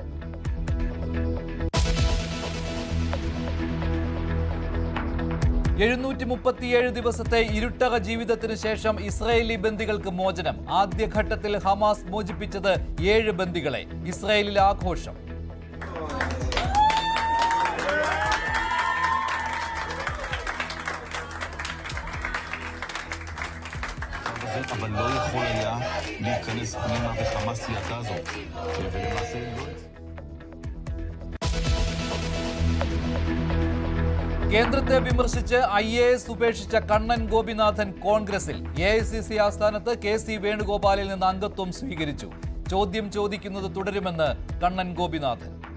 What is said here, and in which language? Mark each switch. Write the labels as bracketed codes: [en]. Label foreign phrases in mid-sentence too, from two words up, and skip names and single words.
[ml] ദിവസത്തെ ഇരുട്ടക ജീവിതത്തിന് ശേഷം ഇസ്രായേലി ബന്ദികൾക്ക് മോചനം. ആദ്യഘട്ടത്തിൽ ഹമാസ് മോചിപ്പിച്ചത് 7 ബന്ദികളെ. ഇസ്രായേലിൽ ആഘോഷം. [he] אבל לא יכול היה להיכנס פנימה וחמאס ידע זאת ולמעשה לא. [ml] കേന്ദ്രത്തെ വിമർശിച്ച് IAS ഉപേക്ഷിച്ച കണ്ണൻ ഗോപിനാഥൻ കോൺഗ്രസിൽ. AICC ആസ്ഥാനത്ത് KC വേണുഗോപാലിൽ നിന്ന് അംഗത്വം സ്വീകരിച്ചു. ചോദ്യം ചോദിക്കുന്നത് തുടരുമെന്ന് കണ്ണൻ ഗോപിനാഥൻ.